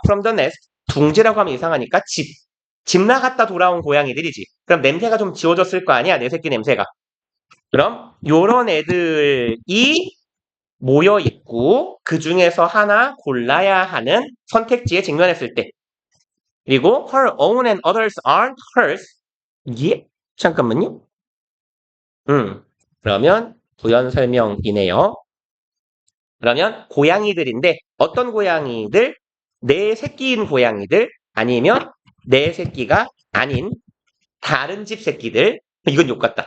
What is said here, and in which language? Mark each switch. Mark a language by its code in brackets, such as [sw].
[en] from the nest [ko] 둥지라고 하면 이상하니까 집 나갔다 돌아온 고양이들이지. 그럼 냄새가 좀 지워졌을 거 아니야. 내 새끼 냄새가. 그럼 요런 애들이 모여 있고 그 중에서 하나 골라야 하는 선택지에 직면했을 때. [en] 그리고 her own and others aren't hers. [ko] 예? 잠깐만요. 그러면 부연 설명이네요. 그러면 고양이들인데 어떤 고양이들? 내 새끼인 고양이들 아니면 내 새끼가 아닌 다른 집 새끼들 이건 욕 같다.